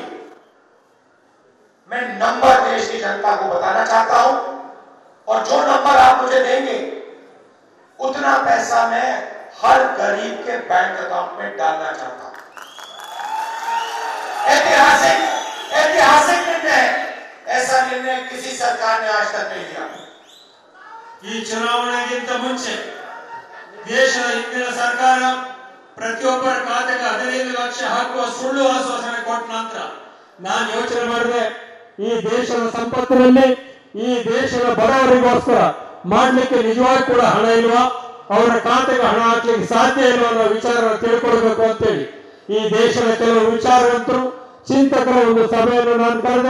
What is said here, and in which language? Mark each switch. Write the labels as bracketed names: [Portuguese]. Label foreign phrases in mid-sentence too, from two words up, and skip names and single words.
[Hindi] मैं नंबर देश की जनता को बताना चाहता हूं और जो नंबर आप मुझे देंगे उतना पैसा मैं हर गरीब के बैंक अकाउंट में डालना चाहता हूं। ऐतिहासिक निर्णय है, ऐसा निर्णय किसी सरकार ने आज तक नहीं लिया। [Kannada] ಈ ಚುನಾವಣೆಗಿಂತ ಮುಂಚೆ ದೇಶದ ಹಿಂದಿನ ಸರ್ಕಾರ ಪ್ರತಿಯೊಬ್ಬರ ಖಾತೆಗೆ 15 ಲಕ್ಷ ಹಾಕುವ ಸುಳ್ಳು ಆಶ್ವಾಸನೆ ಕೊಟ್ಟ ನಂತರ ನಾನು ಯೋಚನೆ ಮಾಡಿದೆ, ಈ ದೇಶದ ಸಂಪತ್ತಿನಲ್ಲಿ ಈ ದೇಶದ ಬಡವರಿಗೋಸ್ಕರ ಮಾಡಲಿಕ್ಕೆ ನಿಜವಾಗಿ ಕೂಡ ಹಣ ಇಲ್ವಾ, ಅವರ ಖಾತೆಗೆ ಹಣ ಹಾಕ್ಲಿಕ್ಕೆ ಸಾಧ್ಯ ಇಲ್ವಾ ಅನ್ನೋ ವಿಚಾರ ತಿಳ್ಕೊಳ್ಬೇಕು ಅಂತೇಳಿ ಈ ದೇಶದ ಕೆಲವು ವಿಚಾರವಂತರು ಚಿಂತಕರ ಒಂದು ಸಭೆಯನ್ನು ನಾನು ಕರೆದೆ.